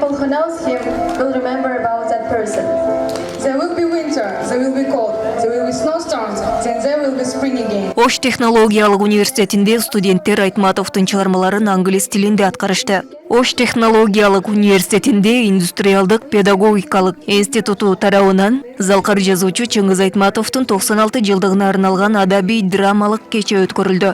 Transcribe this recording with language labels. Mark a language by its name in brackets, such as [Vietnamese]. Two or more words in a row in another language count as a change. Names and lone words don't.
[English] knows him will remember about that person. There will be winter, there will be cold, there will be snowstorms, then there will be spring again. [Kyrgyz] Ош технологиялык университетинде студенттер Айтматовдун чыгармаларын англис тилинде аткарышты. Ош технологиялык университетинде индустриалдык педагогикалык институту тарабынан залкар жазуучу Чыңгыз Айтматовдун 96 жылдыгына арналган адабий драмалык кече өткөрүлдү.